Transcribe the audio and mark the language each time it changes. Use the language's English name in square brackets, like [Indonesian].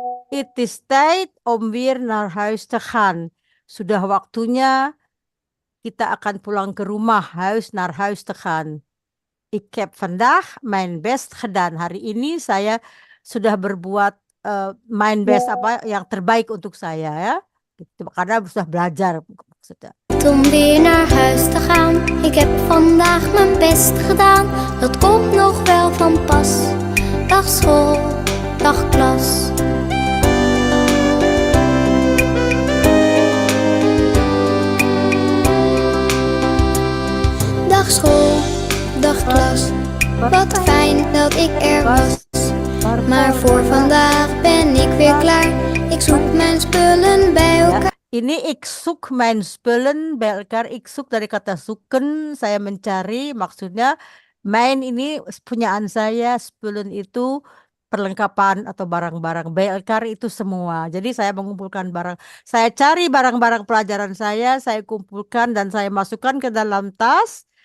[English] It is [Dutch] tijd om weer naar huis te gaan. [Indonesian] Sudah waktunya kita akan pulang ke rumah, [Dutch] huis naar huis te gaan. Ik heb vandaag mijn best gedaan. [Indonesian] Hari ini saya sudah berbuat [Dutch] mijn best [Indonesian] apa yang terbaik untuk saya ya. Gitu, karena sudah belajar maksudnya. [Dutch] Om weer naar huis te gaan. Ik heb vandaag mijn best gedaan. Dat komt nog wel van pas. Dag school, dag klas. Dag school, dag klas. Wat fijn dat ik er was. Maar voor vandaag ben ik weer klaar. Ik zoek mijn spullen bij elkaar. Ini ik zoek mijn spullen bij elkaar. Ik zoek [Indonesian] dari kata zoeken, saya mencari. Maksudnya mijn ini punyaan saya, spullen itu perlengkapan atau barang-barang. [Dutch] Bij elkaar [Indonesian] itu semua. Jadi saya mengumpulkan barang. Saya cari barang-barang pelajaran saya kumpulkan dan saya masukkan ke dalam tas.